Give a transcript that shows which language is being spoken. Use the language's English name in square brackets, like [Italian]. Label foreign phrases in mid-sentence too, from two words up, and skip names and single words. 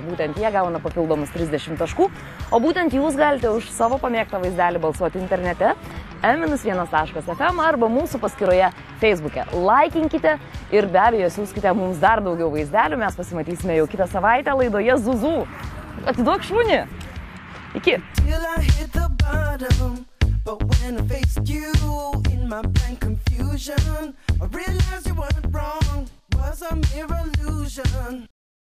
[Lithuanian] Būtent jie gauna papildomus 30 taškų, o būtent jūs galite už savo pamėgtą vaizdelį balsuoti internete m-1.fm arba mūsų paskyroje Facebook'e. Laikinkite ir be abejo siųskite mums dar daugiau vaizdelių, mes pasimatysime jau kitą savaitę laidoje Zuzu. Atiduok šunį. Iki. [English] But when I faced you in my blank confusion, I realized you weren't wrong, was a mere illusion.